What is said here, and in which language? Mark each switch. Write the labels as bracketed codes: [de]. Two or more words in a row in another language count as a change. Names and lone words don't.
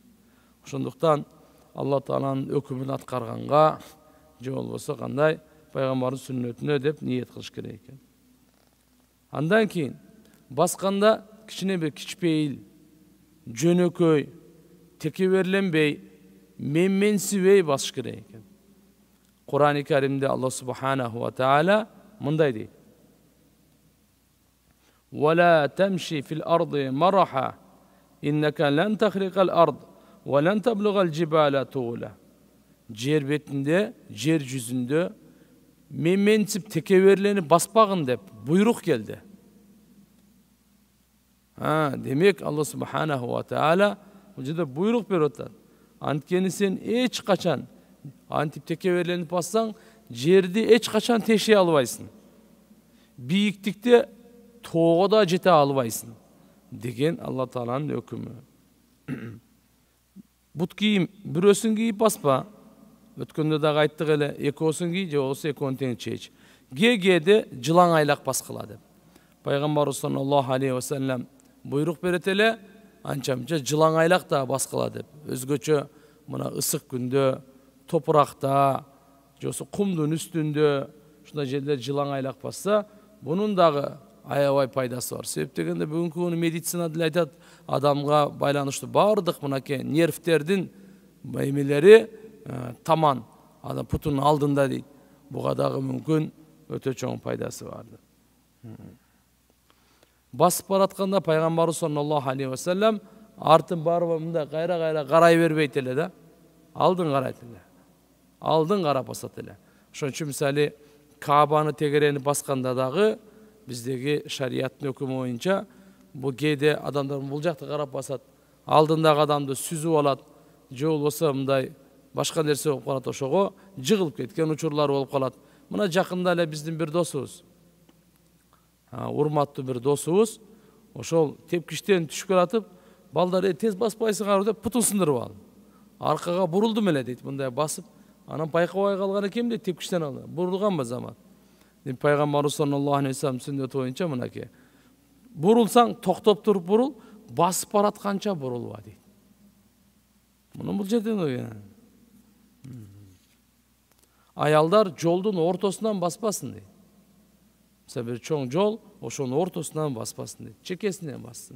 [ky] Ошондуктан Алла Тааланын өкүмүн аткарганга, же болбосо кандай пайгамбардын сүннөтүнө деп ниет кылыш керек экен. Андан кийин басканда кичине бир кичпейил, жөнөкөй, текеберленбей, менменсибей басыш керек экен. Кур'ан-ы Каримде Алла [ar] سبحانه وتعالى [ky] мындай дейт. [ar] ولا تمشي في الأرض مرحا إنك لن تخرق الأرض ولن تبلغ الجبال طولا. [ky] Жер бетинде, жер жүзүндө менменсип текеберленип баспагын деп буйрук келди. Демек Алла [ar] سبحانه وتعالى [ky] бул жерде буйрук берип атат. Анткени сен эч качан антип текеберленип бассаң, жерди эч качан тешей албайсың. Бийиктикте тоого да жете албайсың деген Алла Тааланын өкүмү. Бут кийим бирөөсүн кийип баспа. Өткөндө дагы айттык эле, экөөсүн кий, же болбосо экөөнү тең чеч. Кээде жылаң айлак баскыла деп. Пайгамбарыбыз [ar] صلى الله عليه وسلم [ky] буйрук берет эле, анча-мынча жылаң айлак да баскыла деп. Өзгөчө мына ысык күндө, топуракта, же болбосо кумдун үстүндө, ушундай жерлер жылаң айлак басса, бунун дагы аябай пайдасы бар. Себеп дегенде бүгүнкү күнү медицина деле айтат, адамга байланыштуу бардык мынакей нервтердин эмелери таман, адам путунун алдында дейт. Буга дагы мүмкүн өтө чоң пайдасы барды. Басып баратканда пайгамбарыбыз [ar] صلى الله عليه وسلم [ky] артын барып мындай кайра карай бербейт эле да. Алдын карайт эле. Алдын карап басат эле. Ошон үчүн мисалы Каабаны тегерени басканда дагы биздеги шариаттын өкүмү боюнча бул кээде адамдар бул жакты карап басат, алдындагы адамды сүзүп алат, же болбосо мындай башка нерсе болуп калат, ошого жыгылып кеткен учурлар болуп калат. Мына жакында эле биздин бир досубуз, урматтуу бир досубуз, ошол тепкичтен түшүп келатып, балдар тез баспайсыңар деп путун сындырып алды. Аркага бурулдум эле дейт, мындай басып, анан байкабай калган экенмин дейт, тепкичтен алды. Бурулганбы замат. Пайгамбарыбыз [ar] صلى الله عليه وسلم [ky] сүннөтү боюнча мынакей. Бурулсаң токтоп туруп бурул, басып баратканча бурулба дейт. Муну бул жерден аялдар жолдун ортосунан баспасын дейт. Мисалы бир чоң жол, ошонун ортосунан баспасын дейт, чекесинен бассын.